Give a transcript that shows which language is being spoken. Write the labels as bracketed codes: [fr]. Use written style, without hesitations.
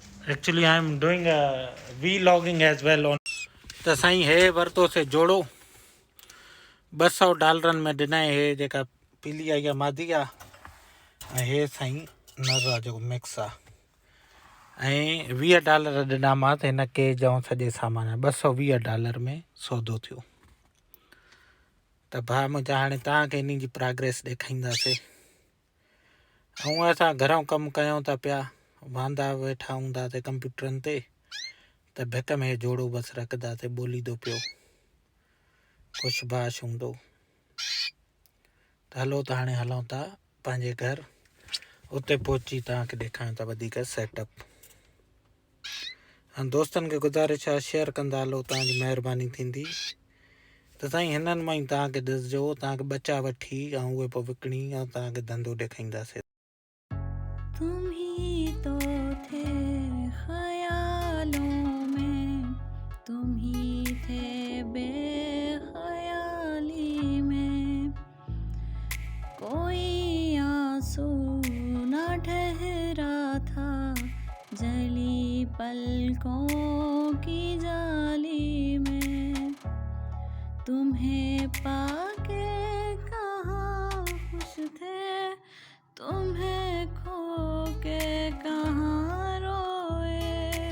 [en] Actually I am doing vlogging as well on. [sd] त साईं हे वरितोसीं जोड़ो $200 में ॾिनई। हे जेका पीली आई आहे मादी आहे ऐं हे साईं नर आहे जेको मिक्स आहे ऐं $20 ॾिनामांसि हिन केज ऐं सॼे सामान $220 में सौदो थियो। त भाउ मुंहिंजा हाणे तव्हांखे इन जी प्रोग्रेस ॾेखारींदासीं। ऐं असां घरऊं कमु कयूं था पिया, वांदा वेठा हूंदासीं कंप्यूटरनि ते, त भिक में जोड़ो बसि रखंदासीं, ॿोलींदो पियो, कुझु बाश हूंदो। त हलो त हाणे हलूं था पंहिंजे घर, उते पहुची तव्हांखे ॾेखारियूं था वधीक सेटअप। ऐं दोस्तनि खे गुज़ारिश आहे शेयर कंदा हलो, तव्हांजी महिरबानी थींदी। त साईं हिननि मां ई तव्हांखे ॾिसिजो, तव्हांखे ॿचा वठी ऐं उहे पोइ विकिणी ऐं तव्हांखे धंधो ॾेखारींदासीं। [hi] तुम ही तो थे ख्यालों में, तुम ही थे बेख्याली में, कोई आंसू न ठहरा था जली पलकों की जाली में, तुम्हें पाके कहाँ खुश थे, तुम्हें खो के कहाँ रोए,